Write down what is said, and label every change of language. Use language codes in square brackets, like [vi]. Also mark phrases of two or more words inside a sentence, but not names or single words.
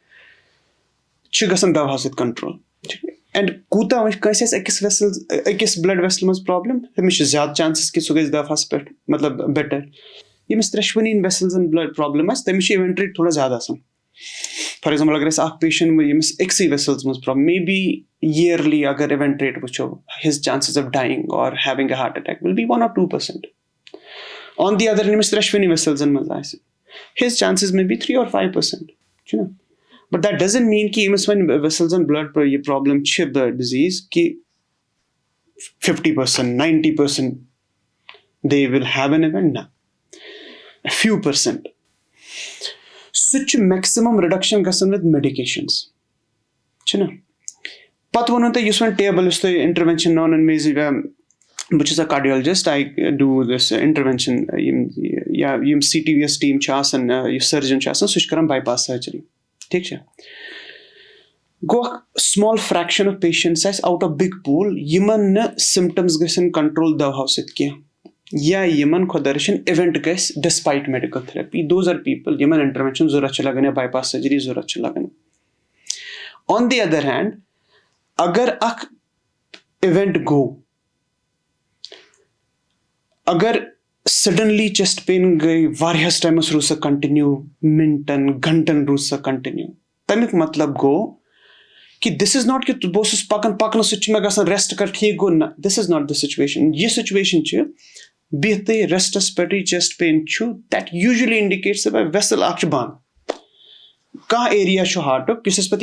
[ks] چھُ گژھان دوا سۭتۍ کنٹرول اینڈ کوٗتاہ وۄنۍ کٲنٛسہِ آسہِ أکِس بلڈ ویسلہِ منٛز پرابلم تٔمِس چھِ زیادٕ چانسِز کہِ سُہ گژھِ دواہَس پٮ۪ٹھ مطلب بیٹر ییٚمِس 3 ویسلزن [en] blood problem [ks] آسہِ تٔمِس چھِ [en] event rate [ks] تھوڑا زیادٕ آسان [en] for example [ks] اگر أسۍ اکھ پیشنٹ ییٚمِس أکسٕے ویسلز منٛز پرابلم [en] maybe early [ks] اگر [en] event rate [ks] وٕچھو [en] his chances of dying or having a heart attack will be 1 or 2%. on the other [ks] ییٚمِس 3 ویسلزن منٛز آسہِ [en] his chances maybe 3 or 5% چھُنہ but that doesn't mean [ks] کہِ ییٚمِس وۄنۍ ویسلزن بلڈ یہِ پرابلم چھِ ڈِزیٖز کہِ [en] 50%, 90% they will have an event نہ few percent. [ks] سُہ تہِ چھُ [en] maximum reduction [ks] گژھان [en] with medications [ks] چھُنہ پتہٕ ووٚنوٕ تۄہہِ یُس وۄنۍ ٹیبٕل یُس تۄہہِ اِنٹروینشن نان بہٕ چھُس اکھ کارڈیولجسٹ [en] I do this intervention [ks] یِم [en] CTVS team [ks] چھِ آسان یُس سٔرجن چھُ آسان سُہ چھُ کران [en] bypass surgery [ks] ٹھیٖک چھا گوٚو اکھ [en] small fraction of patients [ks] آسہِ [en] out of big pool [ks] یِمن نہٕ سِمٹمز گژھن کنٹرول دواہو سۭتۍ کینٛہہ یا یِمن خۄدا رٔچھِنۍ اِوینٹ گژھِ [en] despite medical therapy those are people [ks] یِمن اِنٹروینشن ضوٚرتھ چھِ لگان یا [en] bypass surgery [ks] ضوٚرتھ چھِ لگان [en] on the other hand [ks] اگر اکھ اِوینٹ گوٚو اگر [en] suddenly chest pain [ks] گٔے واریاہس ٹایمس روٗز سۄ کنٹِنیو مِنٹن گنٹن روٗز سۄ کنٹِنیو تمیُک مطلب گوٚو کہِ [en] this is not [ks] کہِ بہٕ اوسُس پکنہٕ سۭتۍ چھُ مےٚ گژھان ریسٹ کر ٹھیٖک گوٚو نہ [en] this is not the situation [ks] یہِ سچویشن چھِ بِہتٕے ریسٹس پٮ۪ٹھٕے [en] chest pain [ks] چھُ [en] that usually indicates vessel [ks] اکھ چھُ بنٛد کانٛہہ ایریا چھُ ہارٹُک یُس اَسہِ پتہٕ